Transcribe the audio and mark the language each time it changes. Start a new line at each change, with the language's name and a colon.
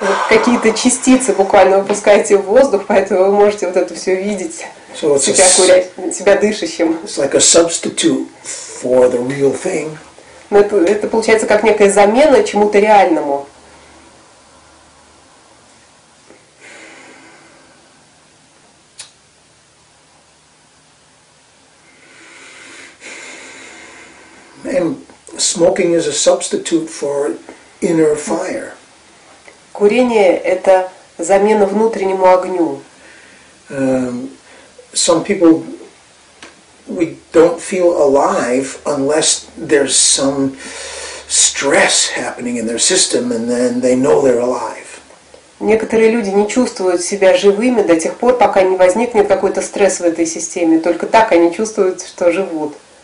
Russian: Какие-то частицы буквально выпускаете в воздух, поэтому вы можете вот это все видеть,
English: So
Russian: себя дышащим.
English: It's like a substitute for the real thing.
Russian: Но это получается как некая замена чему-то реальному.
English: And smoking is a substitute for inner fire.
Russian: Курение – это замена внутреннему огню.
English: Some people, we don't feel alive unless there's some stress happening in their system, and then they know they're alive.
Russian: Некоторые люди не чувствуют себя живыми до тех пор, пока не возникнет какой-то стресс в этой системе. Только так они чувствуют, что живут.